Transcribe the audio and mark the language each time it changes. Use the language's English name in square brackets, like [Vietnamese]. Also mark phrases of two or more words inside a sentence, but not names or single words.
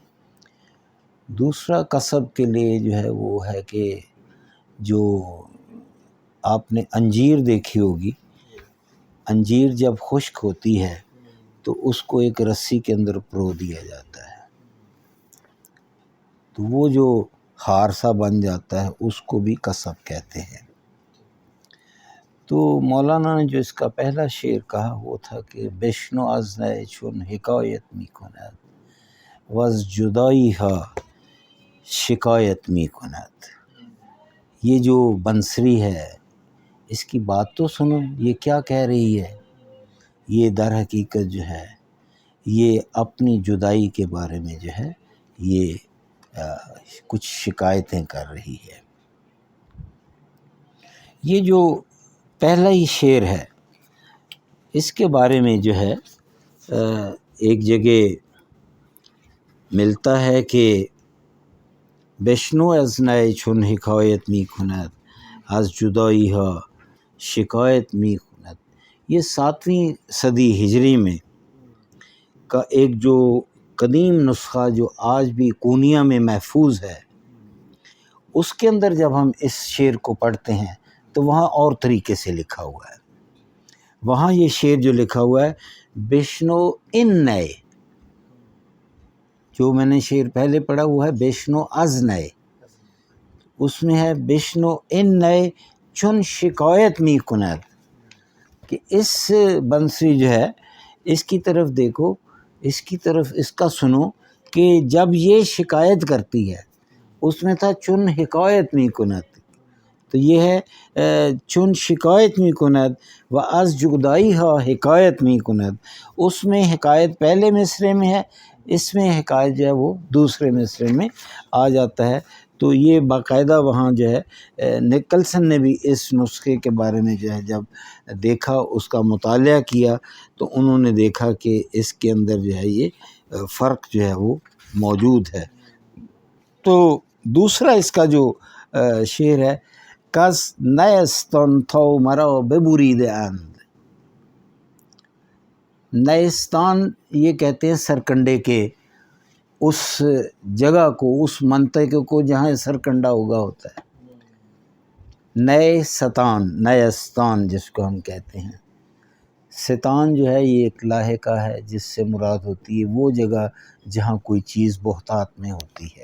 [Urdu] دوسرا قصب کے لیے جو ہے وہ ہے کہ جو آپ نے انجیر دیکھی ہوگی، انجیر جب خشک ہوتی ہے تو اس کو ایک رسی کے اندر پرو دیا جاتا ہے، تو وہ جو ہار سا بن جاتا ہے اس کو بھی قصب کہتے ہیں. تو مولانا نے جو اس کا پہلا شعر کہا وہ تھا کہ [Persian] بشنو از نئے چون حکایت می کند وز جدائی ها شکایت می کند. [Urdu] یہ جو بنسری ہے اس کی بات تو سنو، یہ کیا کہہ رہی ہے. یہ در حقیقت جو ہے یہ اپنی جدائی کے بارے میں جو ہے یہ کچھ شکایتیں کر رہی ہے. یہ جو پہلا ہی شعر ہے اس کے بارے میں جو ہے ایک جگہ ملتا ہے کہ [Persian] بشنو از نئے چون حکایت می کند از جدائی ها شکایت می کند. [Urdu] یہ 7ویں صدی ہجری میں کا ایک جو قدیم نسخہ جو آج بھی کونیا میں محفوظ ہے، اس کے اندر جب ہم اس شعر کو پڑھتے ہیں تو وہاں اور طریقے سے لکھا ہوا ہے. وہاں یہ شعر جو لکھا ہوا ہے [Persian] بشنو ان نئے، [Urdu] جو میں نے شعر پہلے پڑھا وہ ہے [Persian] بشنو از نئے، [Urdu] اس میں ہے [Persian] بشنو ان نئے چون شکایت می کند، [Urdu] کہ اس بنسری جو ہے اس کی طرف دیکھو، اس کی طرف اس کا سنو کہ جب یہ شکایت کرتی ہے. [Persian] اس میں تھا چون حکایت می کند، [Urdu] تو یہ ہے [Persian] چون شکایت می کند و از جدائی ها حکایت می کند. [Urdu] اس میں حکایت پہلے مصرے میں ہے، اس میں حکایت جو ہے وہ دوسرے مصرے میں آ جاتا ہے. تو یہ باقاعدہ وہاں جو ہے نکلسن نے بھی اس نسخے کے بارے میں جو ہے جب دیکھا، اس کا مطالعہ کیا، تو انہوں نے دیکھا کہ اس کے اندر جو ہے یہ فرق جو ہے وہ موجود ہے. تو دوسرا اس کا جو شعر ہے [Persian] کس نیستان تا مرا ببرید اند. [Urdu] نیستان یہ کہتے ہیں سرکنڈے کے اس جگہ کو، اس منطقے کو جہاں سرکنڈا اگا ہوتا ہے. نئے ستان، نیستان جس کو ہم کہتے ہیں. ستان جو ہے یہ ایک لاحقہ ہے جس سے مراد ہوتی ہے وہ جگہ جہاں کوئی چیز بہتات میں ہوتی ہے.